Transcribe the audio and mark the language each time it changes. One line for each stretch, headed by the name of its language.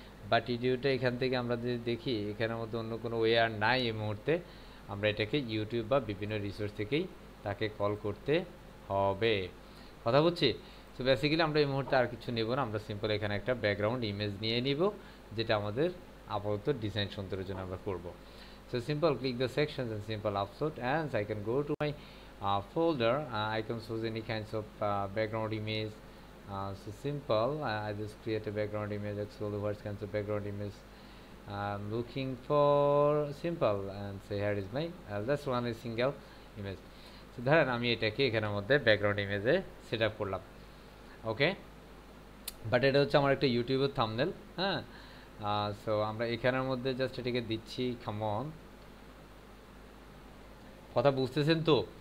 Bangla: But ভিডিওটা এখান থেকে আমরা যদি দেখি, এখানের মধ্যে অন্য কোনো ওয়ে আর নাই এই মুহূর্তে। আমরা এটাকে ইউটিউব বা বিভিন্ন রিসোর্স থেকেই তাকে কল করতে হবে। কথা বুঝছি? সো বেসিক্যালি আমরা এই মুহূর্তে আর কিছু নেব না, আমরা সিম্পল এখানে একটা ব্যাকগ্রাউন্ড ইমেজ নিয়ে নিব, যেটা আমাদের আপাতত ডিজাইন সুন্দরের জন্য আমরা করব।
English: So simple click the sections and simple upload, and I can go to my folder. I can choose any kinds of background image. So simple, I just create a background image. Actually, what kinds of background image I'm looking for? Simple, and say here is my let's run a single image.
Bangla: So ধরেন আমি এটাকে এখানের মধ্যে background ইমেজে set up করলাম, ওকে। But এটা হচ্ছে আমার একটা ইউটিউবের থাম্বনেল, হ্যাঁ। সো আমরা এখানের মধ্যে জাস্ট এটাকে দিচ্ছি, কামন, কথা বুঝতেছেন তো?